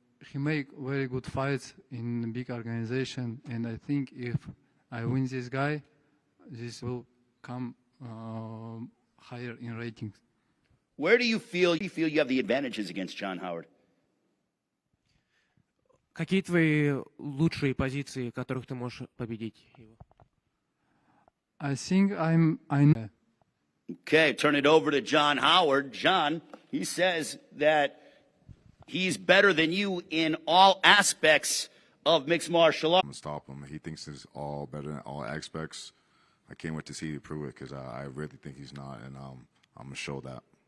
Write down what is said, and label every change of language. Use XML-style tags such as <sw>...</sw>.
<en>He make very good fights in big organization, and I think if I win this guy, this will come higher in ratings. Where do you feel you have the advantages against John Howard?</en> <ru>Какие твои лучшие позиции, которых ты можешь победить его?</ru> <en>I think I. Okay, turn it over to John Howard. John, he says that he's better than you in all aspects of mixed martial arts. I'm gonna stop him. He thinks he's all better in all aspects. I can't wait to see you prove it because I really think he's not, and I'm gonna show that.</en>